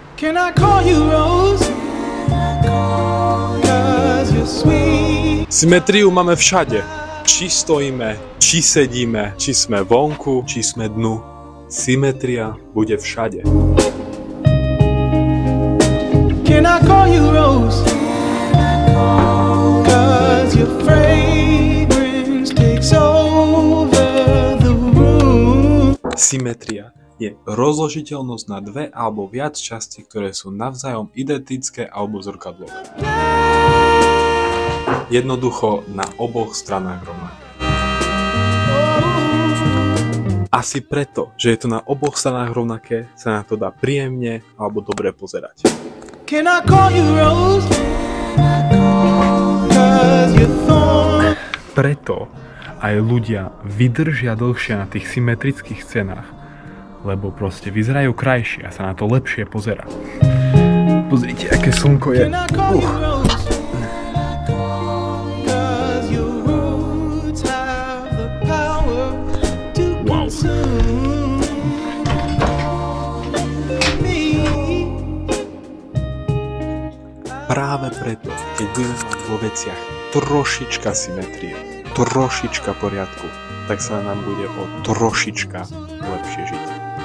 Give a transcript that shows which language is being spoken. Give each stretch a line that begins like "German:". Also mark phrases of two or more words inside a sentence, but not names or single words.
English: Can I call you Rose? 'Cause you're sweet.
Slovak: Symetriu máme všade. Či stojíme, či sedíme, či sme vonku, či sme dnu. Symetria bude všade.
English: Can I call you Rose? 'Cause your fragrance takes over the room.
Slovak: Symetria je rozložiteľnosť na dve alebo viac časti, ktoré sú navzájom identické alebo zrkadlové. Jednoducho na oboch stranách rovnaké. Asi preto, že je to na oboch stranách rovnaké, sa na to dá príjemne alebo dobre pozerať.
English: Can I call you Rose? 'Cause you're thorn.
Slovak: Preto aj ľudia vydržia dlhšie na tých symetrických scénách, lebo proste vyzerajú krajšie a sa na to lepšie pozerá. Pozrite, aké slnko je.
English: Can I call you Rose? 'Cause your roots have the power to consume me.
Slovak: Práve preto, keď budeme mať vo veciach trošička symetrie, trošička poriadku, tak sa nám bude o trošička lepšie žiť.